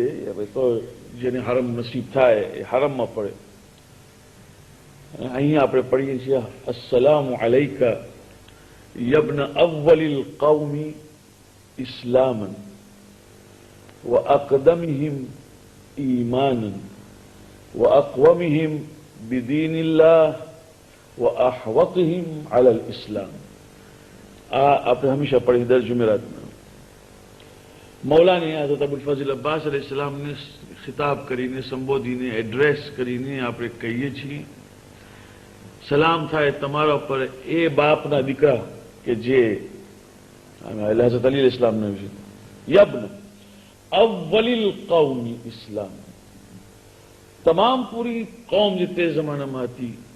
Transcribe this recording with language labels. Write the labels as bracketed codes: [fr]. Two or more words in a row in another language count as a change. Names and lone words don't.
[gu] હવે તો જેને હરમ નસીબ થાય એ હરમમાં પડે. અહીંયા આપણે પડીએ છીએ [ar] السلام عليك يا ابن أول القوم إسلاما و أقدمهم إيمانا وأقومهم بدين الله وأحوطهم على الإسلام. [gu] આપણે હંમેશા પઢી દર જુમેરાતમાં મૌલાને હઝરત અબુલ ફઝલ અબ્બાસ અલૈહિસ્સલામને ખિતાબ કરીને, સંબોધીને, એડ્રેસ કરીને આપણે કહીએ છીએ સલામ થાય તમારા પર એ બાપના દીકરા કે જે હઝરત અલી અલૈહિસ્સલામના વિશે [ar] يا ابن أول القوم إسلام, [gu] તમામ પૂરી કૌમ જે તે જમાનામાં હતી